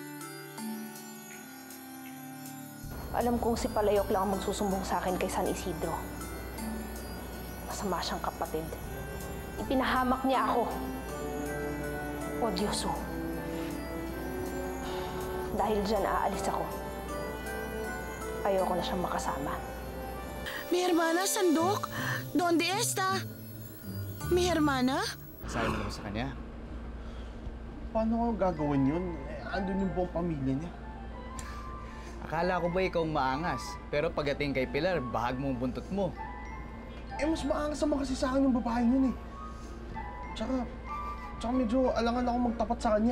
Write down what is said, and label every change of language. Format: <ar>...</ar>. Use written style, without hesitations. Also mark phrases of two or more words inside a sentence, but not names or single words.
<tl>Alam kong si Palayok lang ang magsusumbong sa akin kay San Isidro. Masama siyang kapatid. Ipinahamak niya ako. Odyoso. Dahil dyan aalis ako. Ayoko na siyang makasama.</tl> <es>Mi hermana, Sandok. ¿Dónde está? Mi hermana?</es> <tl>Sabi mo naman sa kanya. Paano ko gagawin yun? Andun yung buong pamilya niya. Akala ko ba ikaw maangas? Pero pagdating kay Pilar, bahag mong buntot mo. Mas maangas naman kasi sa akin yung babae yun eh. Tsaka medyo alangan ako magtapat sa kanya.</tl>